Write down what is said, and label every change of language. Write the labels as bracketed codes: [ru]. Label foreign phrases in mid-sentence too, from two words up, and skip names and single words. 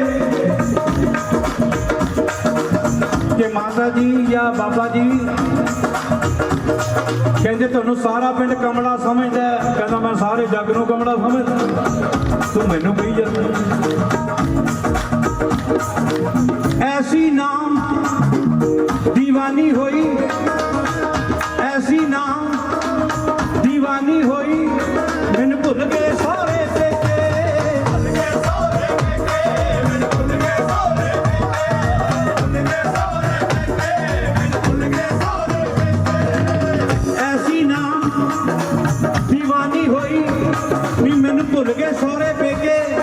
[pa] ਕਿ ਮਾਤਾ ਜੀ ਜਾਂ ਬਾਬਾ ਜੀ ਕਹਿੰਦੇ ਤੁਹਾਨੂੰ ਸਾਰਾ ਪਿੰਡ ਕਮਲਾ ਸਮਝਦਾ ਕਹਿੰਦਾ ਮੈਂ ਸਾਰੇ ਜੱਗ ਨੂੰ ਕਮਲਾ ਸਮਝਦਾ ਤੂੰ ਮੈਨੂੰ ਕਹੀ ਜਾਂਦਾ ਐਸੀ ਨਾਮ ਦੀਵਾਨੀ ਹੋਈ ਐਸੀ ਨਾਮ ਦੀਵਾਨੀ ਹੋਈ ਮੈਨੂੰ ਭੁੱਲ ਗਏ ਸਾਰੇ ਤੇਕੇ ਭੁੱਲ ਗਏ ਸਾਰੇ ਤੇਕੇ ਮੈਨੂੰ ਭੁੱਲ ਗਏ ਸਾਰੇ ਤੇਕੇ ਭੁੱਲ ਗਏ ਸਾਰੇ ਤੇਕੇ ਮੈਨੂੰ ਭੁੱਲ ਗਏ ਸਾਰੇ ਤੇਕੇ ਐਸੀ ਨਾਮ ਦੀਵਾਨੀ ਹੋਈ ਨੀ ਮੈਨੂੰ ਭੁੱਲ ਗਏ ਸਾਰੇ ਪੇਕੇ